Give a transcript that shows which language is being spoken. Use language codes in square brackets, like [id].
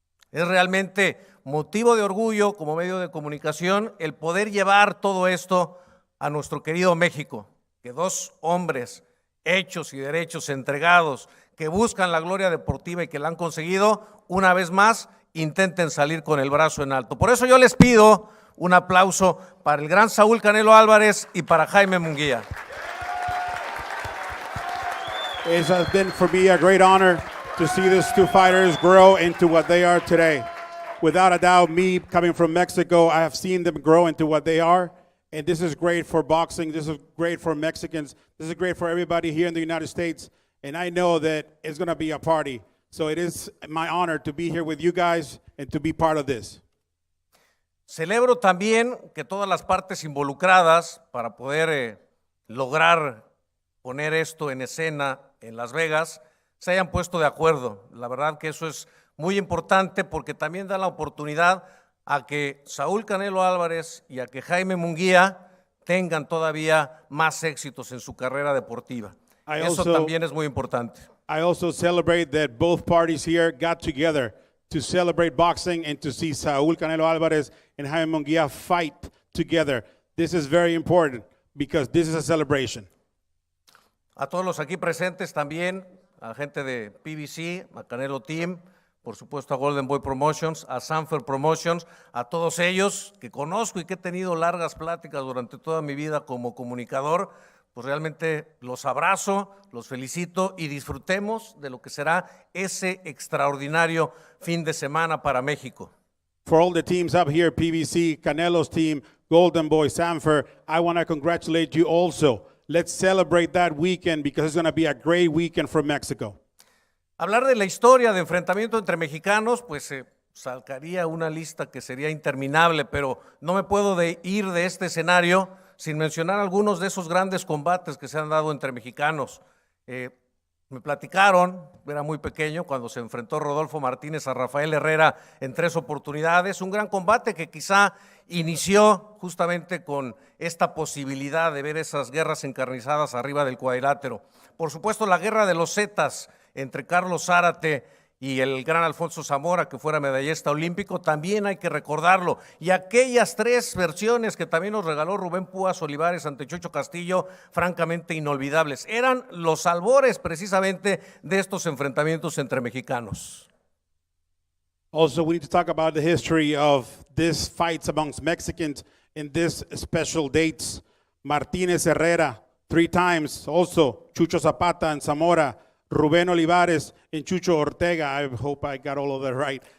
[es] Es realmente motivo de orgullo como medio de comunicación el poder llevar todo esto a nuestro querido México, que dos hombres hechos y derechos entregados que buscan la gloria deportiva y que la han conseguido, una vez más, intenten salir con el brazo en alto. Por eso yo les pido un aplauso para el gran Saúl Canelo Álvarez y para Jaime Munguía. [en] It has been for me a great honor to see these two fighters grow into what they are today. Without a doubt, me coming from Mexico, I have seen them grow into what they are. And this is great for boxing. This is great for Mexicans. This is great for everybody here in the United States. And I know that it's going to be a party. So it is my honor to be here with you guys and to be part of this. [es] Celebro también que todas las partes involucradas para poder lograr poner esto en escena en Las Vegas se hayan puesto de acuerdo. La verdad que eso es muy importante porque también da la oportunidad a que Saúl Canelo Álvarez y a que Jaime Munguía tengan todavía más éxitos en su carrera deportiva. Eso también es muy importante. [en] I also celebrate that both parties here got together to celebrate boxing and to see Saúl Canelo Alvarez and Jaime Munguia fight together. This is very important because this is a celebration. [es] A todos los aquí presentes también, a la gente de PBC, a Canelo Team, por supuesto a Golden Boy Promotions, a Sanfer Promotions, a todos ellos que conozco y que he tenido largas pláticas durante toda mi vida como comunicador, pues realmente los abrazo, los felicito y disfrutemos de lo que será ese extraordinario fin de semana para México. [en] For all the teams up here, PBC, Canelo's team, Golden Boy, Sanfer, I want to congratulate you also. Let's celebrate that weekend because it's going to be a great weekend for Mexico. [es] Hablar de la historia de enfrentamiento entre mexicanos, pues sacaría una lista que sería interminable, pero no me puedo ir de este escenario sin mencionar algunos de esos grandes combates que se han dado entre mexicanos. Me platicaron, era muy pequeño, cuando se enfrentó Rodolfo Martínez a Rafael Herrera en 3 oportunidades, un gran combate que quizá inició justamente con esta posibilidad de ver esas guerras encarnizadas arriba del cuadrilátero. Por supuesto, la guerra de los Zetas entre Carlos Zárate y el gran Alfonso Zamora, que fuera medallista olímpico, también hay que recordarlo. Y aquellas 3 versiones que también nos regaló Rubén Púas Olivares ante Chucho Castillo, francamente inolvidables. Eran los albores precisamente de estos enfrentamientos entre mexicanos. [en] Also, we need to talk about the history of these fights amongst Mexicans in these special dates. Martínez Herrera, 3 times. Also, Chucho Zapata and Zamora, Rubén Olivares and Chucho Ortega. I hope I got all of that right.